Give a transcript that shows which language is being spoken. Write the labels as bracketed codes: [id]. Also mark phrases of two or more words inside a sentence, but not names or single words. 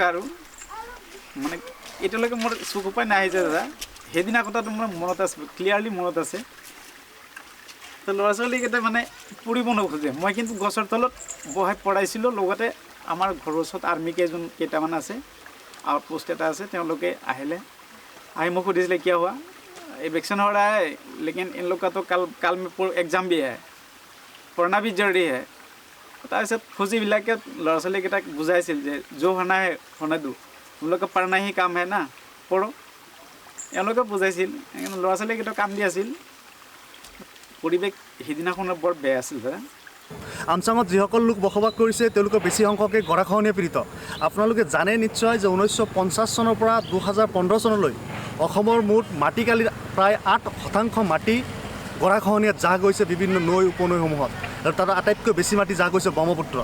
[as] আৰু মানে এতিয়ালৈকে মোৰ চকু পাই নাহিছে দাদা, সেইদিনা কথাটো মোৰ মনত আছে, ক্লিয়াৰলি মনত আছে। তো ল'ৰা ছোৱালীকেইটা মানে পঢ়িব নোখোজে, মই কিন্তু গছৰ তলত বহাই পঢ়াইছিলোঁ। লগতে আমাৰ ঘৰৰ ওচৰত আৰ্মি কেইটামান আছে, আউটপোষ্ট এটা আছে, তেওঁলোকে আহি মোক সুধিছিলে কিয় হোৱা [hi] इलेक्शन हो रहा है लेकिन इन लोग का तो कल में एग्जाम भी है, पढ़ना भी जरूरी है। [as] তাৰপিছত ফৌজীবিলাকে ল'ৰা ছোৱালীকেইটাক বুজাইছিল যে [hi] जो होना है होने दो, तुम लोग का पढ़ना ही काम है ना, पढ़ो। [as] এওঁলোকে বুজাইছিল, ল'ৰা ছোৱালীকেইটা কাম দি আছিল। পৰিৱেশ সিদিনাখনৰ বৰ বেয়া আছিল দাদা। আমচাঙত যিসকল লোক বসবাস কৰিছে তেওঁলোকৰ বেছি সংখ্যকে গৰাখহনীয়া পীড়িত। আপোনালোকে জানে নিশ্চয় যে 1950 চনৰ পৰা 2015 চনলৈ অসমৰ মুঠ মাটিকালিৰ প্ৰায় 8% মাটি গৰাখহনীয়াত জাহ গৈছে বিভিন্ন নৈ উপনৈসমূহত, আৰু তাত আটাইতকৈ বেছি মাটি জাহ গৈছে ব্ৰহ্মপুত্ৰত।